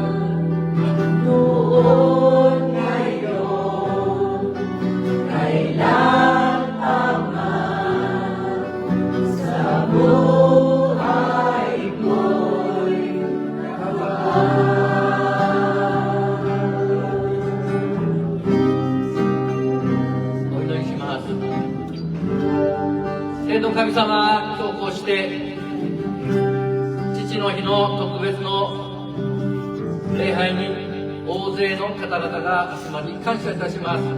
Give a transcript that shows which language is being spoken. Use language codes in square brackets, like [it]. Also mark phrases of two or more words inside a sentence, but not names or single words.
[tl] Noon, ngayon, kailan pa man, sa buhay ko'y nabas. [ja] お祈りします。天の神様、今日こうして父の日の特別の礼拝に大勢の方々が集まり感謝いたします。